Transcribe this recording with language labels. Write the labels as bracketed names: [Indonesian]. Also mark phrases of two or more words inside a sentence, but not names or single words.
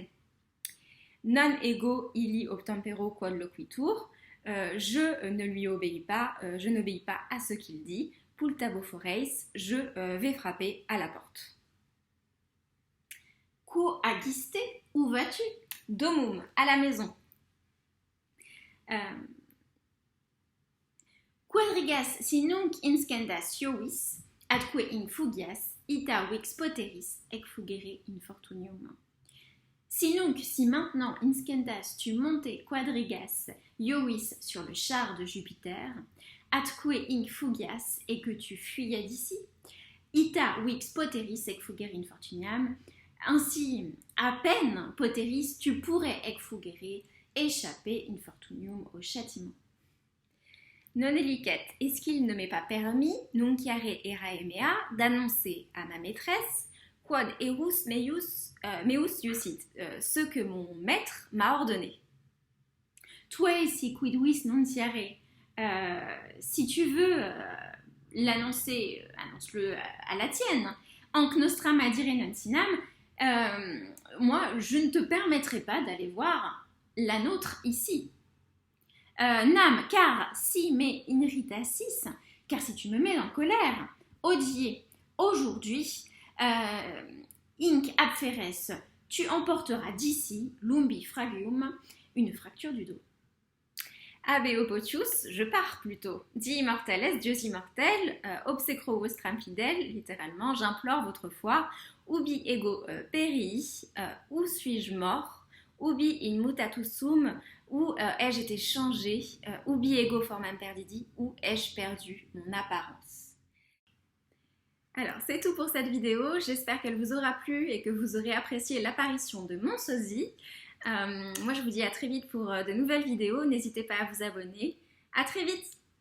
[Latin] Non ego illi obtempero quod loquitur, [French] je ne lui obéis pas, je n'obéis pas à ce qu'il dit. [Latin] Pultabo foreis, [French] je vais frapper à la porte. [Latin] Quo agiste, [French] où vas-tu? Domum, à la maison. [Latin] Quadrigas si nunc inscendas iovis, atque infugias, ita vix poteris, ecfugere infortunium. Si nunc, [French] si maintenant, inscendas, tu montais [Latin] quadrigas, iovis [French] sur le char de Jupiter, [Latin] atque infugias, [French] et que tu fuyais d'ici, [Latin] ita vix poteris ecfugere infortuniam, [French] ainsi, à peine, poteris, tu pourrais ecfugere, échapper infortunium au châtiment. [Latin] Non elicet, [French] est-ce qu'il ne m'est pas permis, [Latin] nunciare erae mea, [French] d'annoncer à ma maîtresse, [Latin] quod erus meus iusit, [French] ce que mon maître m'a ordonné. Toi, [Latin] si quidvis nunciare, [French] si tu veux l'annoncer, annonce-le à la tienne. [Latin] Anc nostram adire noncinam, [French] moi, je ne te permettrai pas d'aller voir la nôtre ici. Nam, car [Latin] si me irritassis, [French] car si tu me mets en colère, odie, aujourd'hui, [Latin] inc abferes [French] tu emporteras d'ici, [Latin] lumbi fragium, [French] une fracture du dos. [Latin] Habeo potius, [French] je pars plutôt. [Latin] Di immortales, [French] Dieu immortel, [Latin] obsecro vostram fidel, [French] littéralement, j'implore votre foi. [Latin] Ubi ego perii, [French] où suis-je mort? [Latin] Ubi in mutatus sum, [French] où ai-je été changé? [Latin] Ubi ego formam perdidi, [French] où ai-je perdu mon apparence? Alors, c'est tout pour cette vidéo. J'espère qu'elle vous aura plu et que vous aurez apprécié l'apparition de mon sosie. Moi, je vous dis à très vite pour de nouvelles vidéos. N'hésitez pas à vous abonner. À très vite!